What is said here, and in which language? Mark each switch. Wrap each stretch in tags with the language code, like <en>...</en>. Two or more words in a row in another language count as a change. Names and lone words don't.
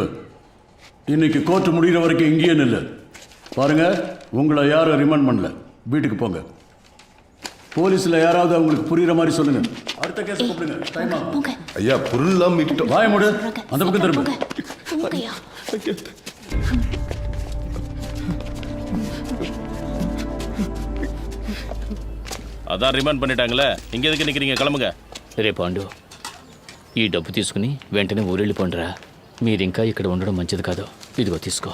<ta>இன்னைக்கு கோர்ட் முடிகிற வரைக்கும் இங்கேயே நில்லு. பாருங்க, உங்களை யாரும் ரிமாண்ட் பண்ணல. வீட்டுக்கு போங்க. போலீஸ்ல யாராவது அவங்களுக்கு புரியுற மாதிரி சொல்லுங்க. அடுத்த கேஸ் கூப்பிடுங்க. டைம் ஆகும். போங்க ஐயா பொருள்லாம் மீட்டோம். வாய மூடு. அந்த பக்கம் திரும்ப. போங்க போங்கய்யா. அதா ரிமாண்ட் பண்ணிட்டாங்களே இங்க எதுக்கு நிக்கறீங்க கிளம்புங்க.</ta> <te>రే పాండు, ఈ డబ్బు తీసుకుని వెంటనే ఊరెళ్ళిపోండిరా. మీరింకా ఇక్కడ ఉండడం మంచిది కాదు. ఇదిగో తీసుకో.</te>